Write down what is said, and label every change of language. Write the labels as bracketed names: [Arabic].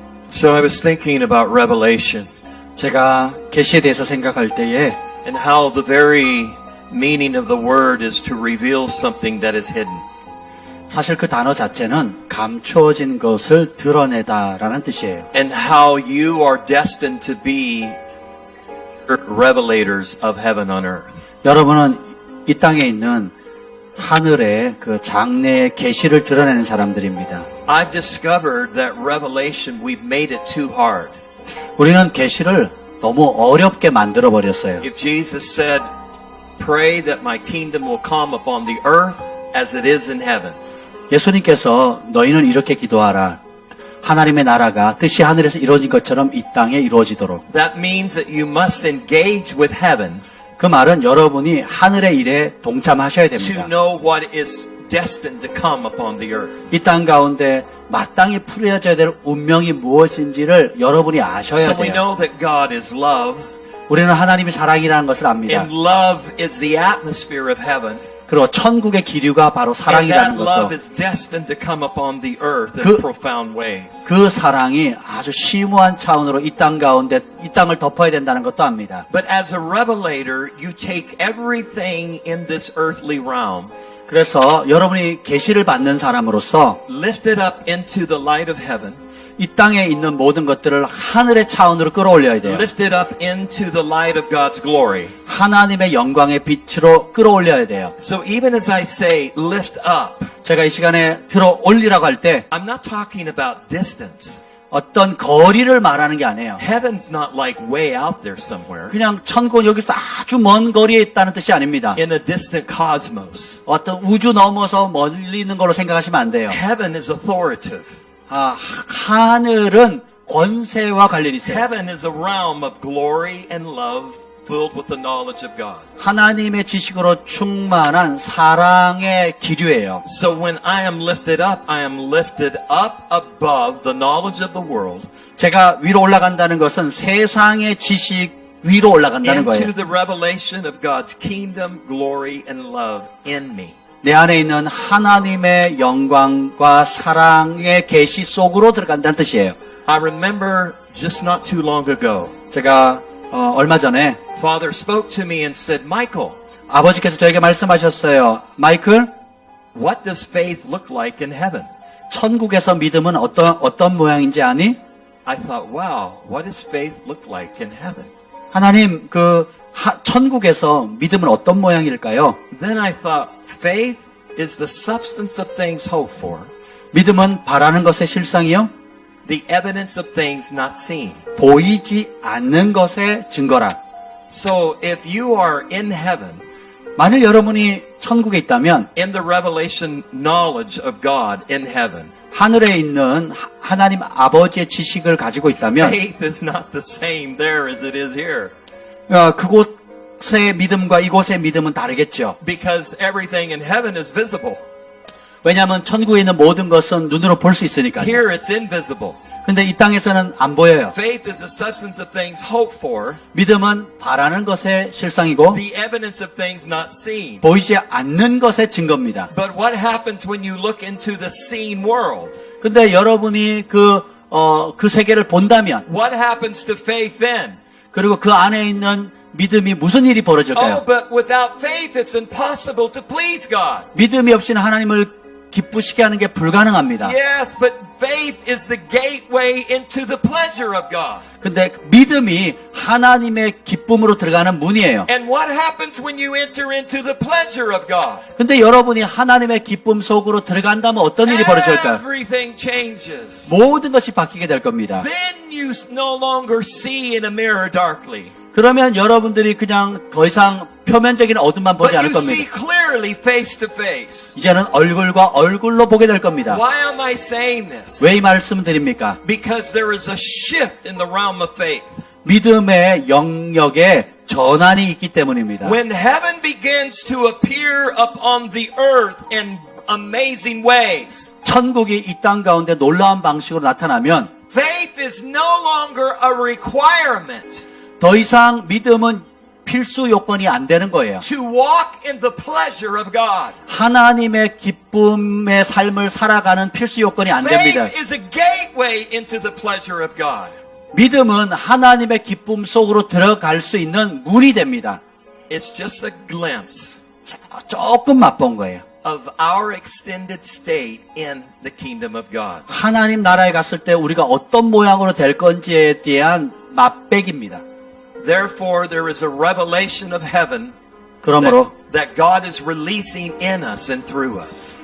[English] So I was thinking about Revelation [Korean] 제가 계시에 대해서 생각할 때에 [English] and how the very meaning of the word is to reveal something that is hidden. [Korean] 사실 그 단어 자체는 감추어진 것을 드러내다라는 뜻이에요. [English] And how you are destined to be revelators of heaven on earth. [Korean] 여러분은 이 땅에 있는 하늘의 그 장래의 계시를 드러내는 사람들입니다. [English] I've discovered that revelation, we've made it too hard. [Korean] 우리는 계시를 너무 어렵게 만들어 버렸어요. [English] If Jesus said, pray that my kingdom will come upon the earth as it is in heaven. [Korean] 예수님께서 너희는 이렇게 기도하라. 하나님의 나라가 뜻이 하늘에서 이루어진 것처럼 이 땅에 이루어지도록. [English] That means that you must engage with heaven [Korean] 그 말은 여러분이 하늘의 일에 동참하셔야 [English] to [Korean] 됩니다. [English] know what is destined to come upon the earth. [Korean] 이 땅 가운데 마땅히 풀어져야 될 운명이 무엇인지를 여러분이 아셔야 [English] So we [Korean] 돼요. [English] know that God is love, [Korean] 우리는 하나님이 사랑이라는 것을 압니다. [English] and love is the atmosphere of heaven, [Korean] 그리고 천국의 기류가 바로 [English] and [Korean] 사랑이라는 [English] that love [Korean] 것도 [English] is destined to come upon the earth in [Korean] 그- [English] profound ways. [Korean] 그 사랑이 아주 심오한 차원으로 이 땅 가운데 이 땅을 덮어야 된다는 것도 압니다. [English] But as a revelator, you take everything in this earthly realm, [Korean] 그래서 여러분이 계시를 받는 사람으로서 [English] lift it up into the light of heaven, [Korean] 이 땅에 있는 모든 것들을 하늘의 차원으로 끌어올려야 돼요. [English] lift it up into the light of God's glory. [Korean] 하나님의 영광의 빛으로 끌어올려야 돼요. [English] So even as I say lift up, [Korean] 제가 이 시간에 들어 올리라고 할 때 [English] I'm not talking about distance. [Korean] 어떤 거리를 말하는 게 아니에요. [English] Heaven's not like way out there somewhere [Korean] 그냥 천국은 여기서 아주 먼 거리에 있다는 뜻이 아닙니다. [English] in a distant cosmos. [Korean] 어떤 우주 넘어서 멀리 있는 걸로 생각하시면 안 돼요. [English] Heaven is authoritative. [Korean] 하늘은 권세와 관련이 있어요. [English] Heaven is a realm of glory and love filled with the knowledge of God. [Korean] 하나님의 지식으로 충만한 사랑의 기류예요. [English] So when I am lifted up, I am lifted up above the knowledge of the world [Korean] 제가 위로 올라간다는 것은 세상의 지식 위로 올라간다는 [English] into [Korean] 거예요. [English] the revelation of God's kingdom, glory, and love in me. [Korean] 내 안에 있는 하나님의 영광과 사랑의 계시 속으로 들어간다는 뜻이에요. [English] I remember just not too long ago, [Korean] 제가 얼마 전에 [English] Father spoke to me and said, Michael, [Korean] 아버지께서 저에게 말씀하셨어요. 마이클, [English] what does faith look like in heaven? [Korean] 천국에서 믿음은 어떤 모양인지 아니? [English] I thought, wow, what does faith look like in heaven? [Korean] 하나님, 천국에서 믿음은 어떤 모양일까요? [English] Then I thought, faith is the substance of things hoped for, [Korean] 믿음은 바라는 것의 실상이요? [English] the evidence of things not seen. [Korean] 보이지 않는 것의 증거라. [English] So if you are in heaven, [Korean] 만일 여러분이 천국에 있다면 [English] in the revelation knowledge of God in heaven, [Korean] 하늘에 있는 하나님 아버지의 지식을 가지고 있다면 [English] faith is not the same there as it is here. [Korean] 그곳의 믿음과 이곳의 믿음은 다르겠죠. [English] Because everything in heaven is visible. [Korean] 왜냐하면 천국에 있는 모든 것은 눈으로 볼 수 있으니까요. [English] Here it's invisible. [Korean] 근데 이 땅에서는 안 보여요. [English] Faith is the substance of things hoped for, [Korean] 믿음은 바라는 것의 실상이고 [English] the evidence of things not seen. [Korean] 보이지 않는 것의 증거입니다. [English] But what happens when you look into the seen world? [Korean] 근데 여러분이 그 세계를 본다면 [English] What happens to faith then? [Korean] 그리고 그 안에 있는 믿음이 무슨 일이 [English] Oh, [Korean] 벌어질까요? [English] but without faith it's impossible to please God. [Korean] 믿음이 없이는 하나님을 기쁘시게 하는 게 불가능합니다. [English] Yes, but faith is the gateway into the pleasure of God. [Korean] 근데 믿음이 하나님의 기쁨으로 들어가는 문이에요. [English] And what happens when you enter into the pleasure of God? [Korean] 근데 여러분이 하나님의 기쁨 속으로 들어간다면 어떤 일이 벌어질까요? [English] Everything changes. [Korean] 모든 것이 바뀌게 될 겁니다. [English] Then you no longer see in a mirror darkly. [Korean] 그러면 여러분들이 그냥 더 이상 표면적인 어둠만 보지 [English] But [Korean] 않을 [English] you see [Korean] 겁니다. [English] clearly face to face. [Korean] 이제는 얼굴과 얼굴로 보게 될 겁니다. [English] Why am I saying this? [Korean] 왜 이 말씀을 드립니까? [English] Because there is a shift in the realm of faith. [Korean] 믿음의 영역에 전환이 있기 때문입니다. [English] When heaven begins to appear upon the earth in amazing ways, [Korean] 천국이 이 땅 가운데 놀라운 방식으로 나타나면 [English] faith is no longer a requirement [Korean] 더 이상 믿음은 필수 요건이 안 되는 거예요. [English] to walk in the pleasure of God. [Korean] 하나님의 기쁨의 삶을 살아가는 필수 요건이 안 됩니다. [English] Faith is a gateway into the pleasure of God. [Korean] 믿음은 하나님의 기쁨 속으로 들어갈 수 있는 문이 됩니다. [English] It's just a glimpse [Korean] 조금 맛본 거예요. [English] of our extended state in the kingdom of God. [Korean] 하나님 나라에 갔을 때 우리가 어떤 모양으로 될 건지에 대한 맛배기입니다. [English] Therefore, there is a revelation of heaven [Korean] 그러므로 [English] that God is releasing in us and through us.